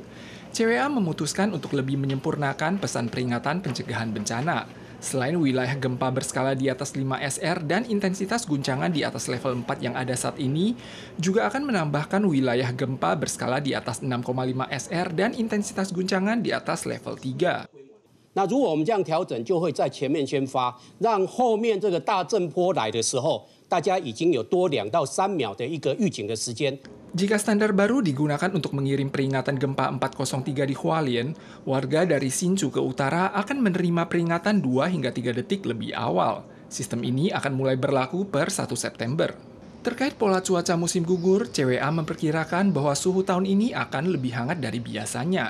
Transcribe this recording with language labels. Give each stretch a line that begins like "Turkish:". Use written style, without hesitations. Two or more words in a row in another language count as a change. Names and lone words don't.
Indonesian: CWA memutuskan untuk lebih menyempurnakan pesan peringatan pencegahan bencana. Selain wilayah gempa berskala di atas 5 SR dan intensitas guncangan di atas level 4 yang ada saat ini, juga akan menambahkan wilayah gempa berskala di atas 6,5 SR dan intensitas guncangan di atas level 3.
Chinese: 那如果我们这样调整，就会在前面先发，让后面这个大震波来的时候，大家已经有多2到3秒的一个预警的时间。
Indonesian: Jika standar baru digunakan untuk mengirim peringatan gempa 403 di Hualien, warga dari Hsinchu ke utara akan menerima peringatan 2 hingga 3 detik lebih awal. Sistem ini akan mulai berlaku per 1 September. Terkait pola cuaca musim gugur, CWA memperkirakan bahwa suhu tahun ini akan lebih hangat dari biasanya.